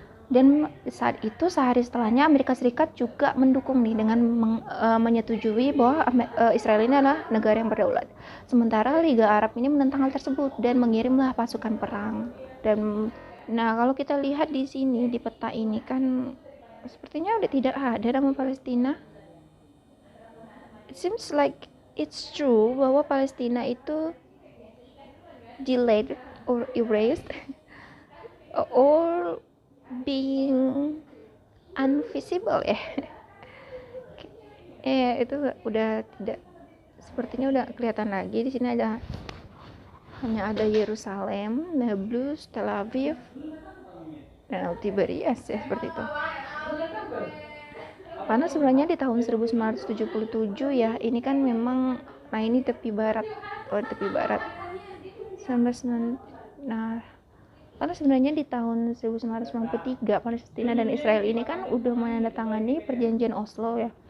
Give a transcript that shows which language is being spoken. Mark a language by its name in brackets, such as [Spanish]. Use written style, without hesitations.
[Indonesian] Dan saat itu, sehari setelahnya, Amerika Serikat juga mendukung nih dengan menyetujui bahwa Israel ini adalah negara yang berdaulat. Sementara Liga Arab ini menentang hal tersebut dan mengirimlah pasukan perang. Dan nah, kalau kita lihat di sini di peta ini kan sepertinya udah tidak ada nama Palestina. [English] It seems like it's true [Indonesian] bahwa Palestina itu [English] delayed or erased or being invisible ya. [Indonesian] Itu udah tidak, sepertinya udah kelihatan lagi. Di sini hanya ada Yerusalem, Nablus, Tel Aviv, dan Tiberias ya, seperti itu. Karena sebenarnya di tahun 1977 ya, ini kan memang, nah ini tepi barat, tepi barat 19, nah karena sebenarnya di tahun 1993 Palestina dan Israel ini kan udah menandatangani perjanjian Oslo ya.